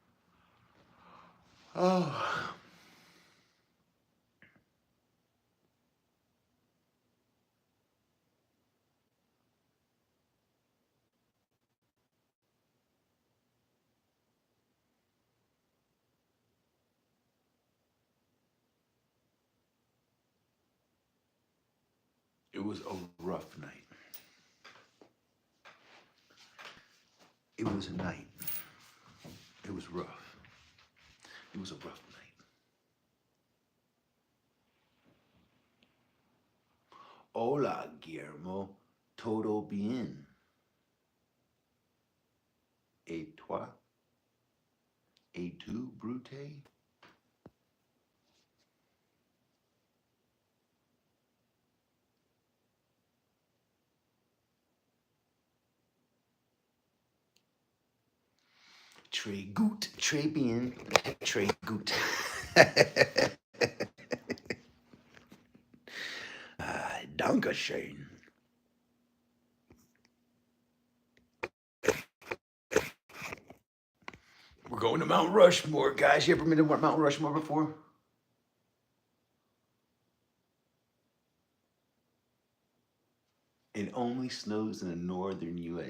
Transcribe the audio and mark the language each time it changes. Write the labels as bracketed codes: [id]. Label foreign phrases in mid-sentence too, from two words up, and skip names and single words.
[en] Oh. It was a rough night. It was a night. It was rough. It was a rough night. [es] Hola, Guillermo. Todo bien. [fr] Et toi? [la] Et tu, Brute? [fr] Très gut, très bien, très gut. [de] Dankeschön. [en] We're going to Mount Rushmore, guys. You ever been to Mount Rushmore before? It only snows in the northern U.S.